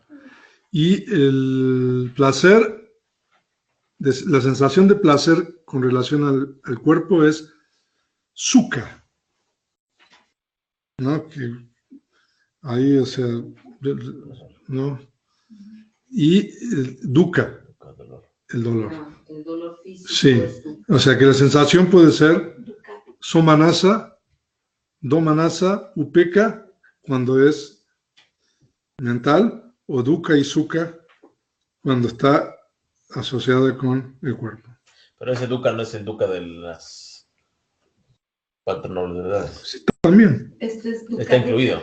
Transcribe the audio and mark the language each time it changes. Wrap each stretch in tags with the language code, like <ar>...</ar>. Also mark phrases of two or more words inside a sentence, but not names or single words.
<es>Y el placer, la sensación de placer con relación al cuerpo es sukha, ¿no? Que ahí, o sea, ¿no? Y dukkha, el dolor. El dolor físico. Sí, o sea que la sensación puede ser</es> <pi>somanasa, domanasa, upeka,</pi> <es>cuando es mental, o dukkha y sukha, cuando está asociada con el cuerpo. Pero ese dukkha no es el dukkha de las 4 nobles verdades. Sí, también. Este es Está incluido.</es>